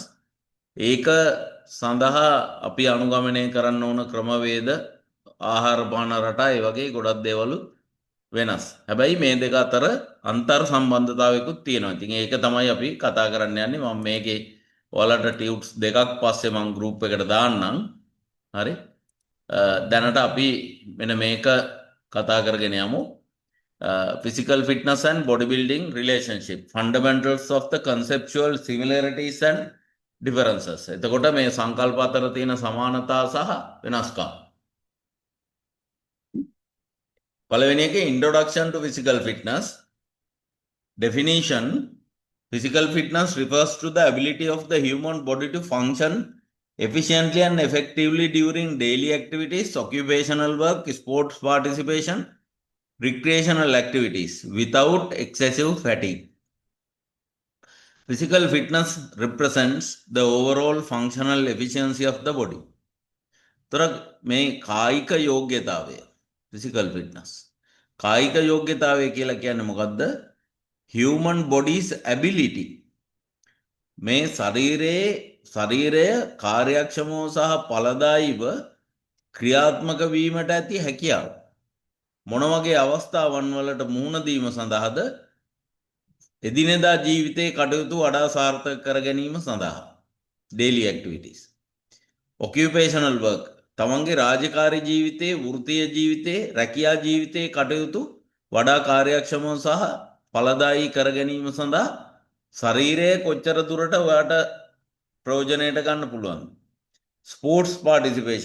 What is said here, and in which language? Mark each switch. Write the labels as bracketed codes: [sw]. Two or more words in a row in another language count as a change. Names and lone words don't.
[si] ඒක සඳහා අපි අනුගමනය කරන්න ඕන ක්‍රමවේද ආහාර පාන රටා ඒ වගේ ගොඩක් දේවල් වෙනස්. හැබැයි මේ දෙක අතර අන්තර් සම්බන්ධතාවයකුත් තියෙනවා. ඉතින් ඒක තමයි අපි කතා කරන්න යන්නේ. මම මේකේ ඔයාලට ටියුට්ස් දෙකක් පස්සේ මම ගෲප් එකට දාන්නම්. හරි. දැනට අපි මෙන්න මේක කතා කරගෙන යමු. [en] Physical fitness and bodybuilding relationship, fundamentals of the conceptual similarities and differences. [si] එතකොට මේ සංකල්ප අතර තියෙන සමානතා සහ වෙනස්කම්. පළවෙනි එක [en] introduction to physical fitness. Definition: physical fitness refers to the ability of the human body to function efficiently and effectively during daily activities, occupational work, sports participation, recreational activities without excessive fatigue. Physical fitness represents the overall functional efficiency of the body. [si] तर මේ කායික යෝග්‍යතාවය [en] physical fitness. [si] කායික යෝග්‍යතාවය කියලා කියන්නේ මොකද්ද? [en] human body's ability. [si] මේ ශරීරය කාර්යක්ෂමව සහ ඵලදායීව ක්‍රියාත්මක වීමට ඇති හැකියාව. මොන වගේ අවස්ථාවන් වලට මුහුණ දීම සඳහාද? එදිනෙදා ජීවිතයේ කටයුතු වඩා සාර්ථක කර ගැනීම සඳහා. [en] daily activities. occupational work. [si] තමන්ගේ රාජකාරී ජීවිතයේ, වෘත්තීය ජීවිතයේ, රැකියා ජීවිතයේ කටයුතු වඩා කාර්යක්ෂමව සහ ඵලදායී කර ගැනීම සඳහා ශරීරය කොච්චර දුරට ඔයාට ප්‍රයෝජනයට ගන්න පුළුවන්ද? [en] sports participation.